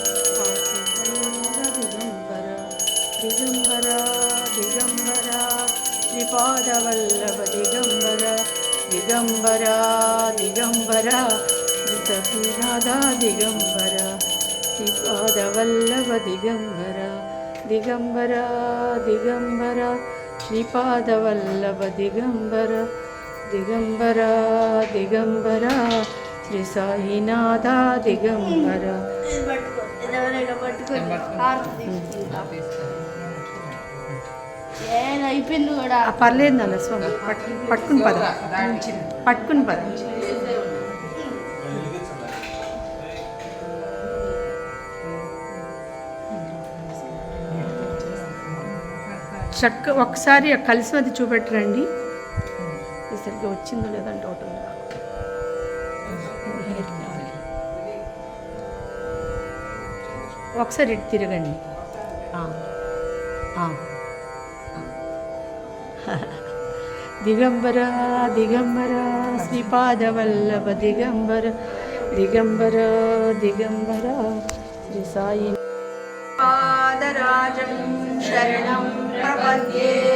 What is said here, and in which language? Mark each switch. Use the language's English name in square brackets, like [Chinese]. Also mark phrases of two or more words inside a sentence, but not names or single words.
[Sanskrit] दिगंबरा दिगंबरा दिगंबरा श्रीपादवल्लभ दिगंबरा दिगंबरा दिगंबरा राधा दिगंबरा श्रीपादवल्लभ दिगंबरा दिगंबरा दिगंबरा श्रीपादवल्लभ दिगंबरा दिगंबरा दिगंबरा श्री साईनाथ दिगंबरा [Telugu] అయిపోయింది కూడా పర్లేదు నాన్న స్వామి పట్టుకుని పద పట్టుకుని పద చక్క ఒకసారి కలిసి అది చూపెట్టరండి సరిగ్గా వచ్చిందో లేదంటే ఒకటి ఒకసారి ఇటు తిరగండి [Sanskrit] दिगंबरा दिगंबरा श्रीपादवल्लभ दिगंबरा दिगंबरा दिगंबरा श्री साई पादराजं शरणं प्रपद्ये